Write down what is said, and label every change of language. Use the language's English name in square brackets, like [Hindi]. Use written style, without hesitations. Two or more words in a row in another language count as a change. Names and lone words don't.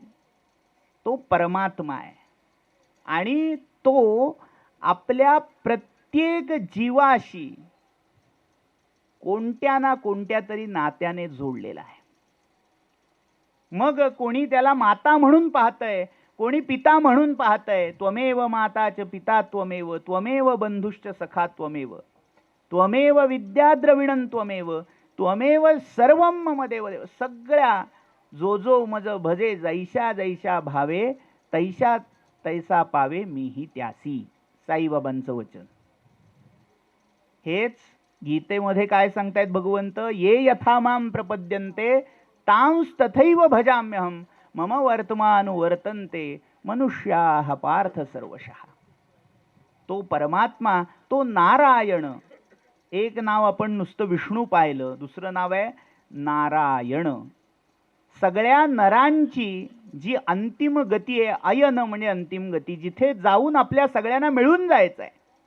[Marathi] तो परमात्मा आहे आणि तो आपल्या प्रत्येक जीवाशी कोणत्या ना कोणत्या तरी नात्याने जोडलेला आहे. मग कोणी त्याला माता म्हणून पाहतंय, कोणी पिता म्हणून पाहतंय. [Sanskrit] त्वमेव माता च पिता त्वमेव, त्वमेव बंधुश्च सखा त्वमेव, त्वमेव विद्या द्रविणं त्वमेव, त्वमेव सर्वं मम देवदेव. [Marathi] सगळ्या जो जो मज भजे जैशा जैशा भावे, तैशा तैसा पावे मीही त्यासी. साईबाबांचं वचन. हेच गीतेमध्ये काय सांगतायत भगवंत, [Sanskrit] ये यथा माम प्रपद्यन्ते तांस तथैव भजाम्यहम मम वर्तमानुवर्तन्ते मनुष्याः पार्थ सर्वशः. [Marathi] तो परमात्मा, तो नारायण. एक नाव आपण नुसतं विष्णू पाहिलं, दुसरं नाव आहे नारायण. सगळ्या नरांची जी अंतिम गती आहे, अयन म्हणजे अंतिम गती, जिथे जाऊन आपल्या सगळ्यांना मिळून जायचं आहे.